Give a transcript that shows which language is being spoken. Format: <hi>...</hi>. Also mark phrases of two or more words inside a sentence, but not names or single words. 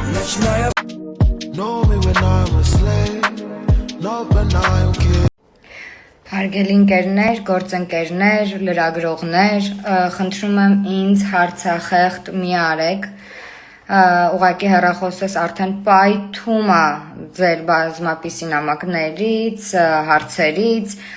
<en>Know me when I'm a slave, not when I'm king.</en> <hy>Հարգելի ընկերներ, գործընկերներ, լրագրողներ, խնդրում եմ ինձ հարցախեղտ մի արեք, ուղղակի հեռախոսս արդեն պայթում է ձեր բազմապիսի նամակներից, հարցերից,</hy>